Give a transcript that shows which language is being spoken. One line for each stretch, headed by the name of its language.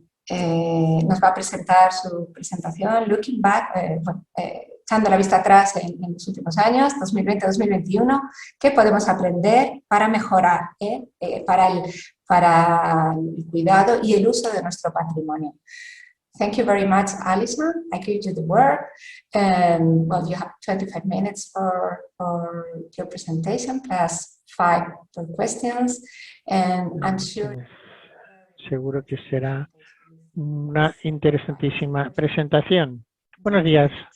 Spanish: Nos va a presentar su presentación Looking Back, echando la vista atrás en los últimos años, 2020-2021, qué podemos aprender para mejorar, para el cuidado y el uso de nuestro patrimonio.
English: Thank you very much, Alison. I give you the word. Well, you have 25 minutes for your presentation, plus 5 for questions, and I'm sure...
Spanish: Seguro que será una interesantísima presentación. Buenos días.